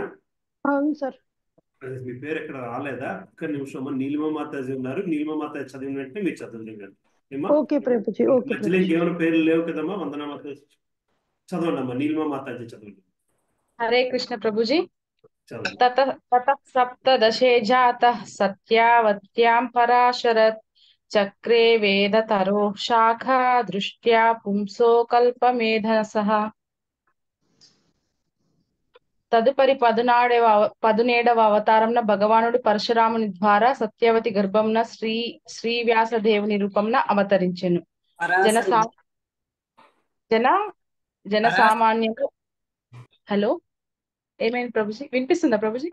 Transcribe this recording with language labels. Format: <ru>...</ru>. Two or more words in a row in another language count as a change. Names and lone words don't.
<te>అవును సార్. మీ పేరు ఎక్కడ రాలేదా? ఒక్క నిమిషం అమ్మా. నీలిమ మాతాజీ ఉన్నారు. నీలిమ మాతాజీ చదివిన వెంటనే మీరు చదవండి. ఓకే ప్రభుజీ. ఓకే. ఏమైనా పేర్లు లేవు కదమ్మా? వందన మాతాజీ చదవండి అమ్మా. నీలిమ మాతాజీ చదవండి.</te> <sa>హరే కృష్ణ</sa> <te>ప్రభుజీ.</te> <sa>ततः सप्तदशे जातः सत्यावत्यां पराशरत् चक्रे वेदतरो शाखा दृष्ट्या पुंसो कल्पमेधसः.</sa> <te>తదుపరి 17వ అవతారంన భగవానుడు పరశురాముని ద్వారా సత్యవతి గర్భంన శ్రీవ్యాస దేవుని రూపంన అవతరించెను. జన సామాన్యులు హలో ఏమైంది ప్రభుజీ? వినిపిస్తుందా ప్రభుజీ?</te>